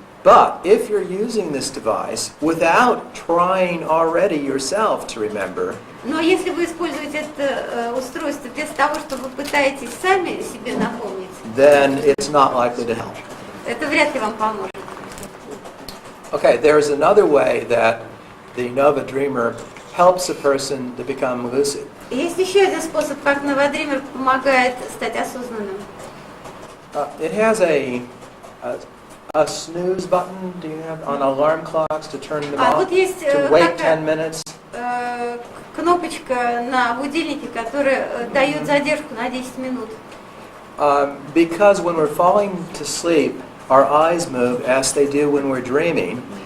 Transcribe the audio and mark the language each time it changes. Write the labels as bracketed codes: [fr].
[en] But if you're using this device without trying already yourself to remember, [ru] Но если вы используете это устройство без того, что вы пытаетесь сами себе напомнить, [en] then it's not likely to help. [ru] это вряд ли вам поможет. [en] Okay, there's another way that the Nova Dreamer helps a person to become lucid. [ru] Есть еще один способ, как Nova Dreamer помогает стать осознанным. [en] It has a snooze button. Do you have on alarm clocks to turn them off? [ru] Вот есть [en] To wait 10 minutes? [ru] кнопочка на будильнике, которая дает задержку на 10 минут? [en] Because when we're falling to sleep, our eyes move as they do when we're dreaming.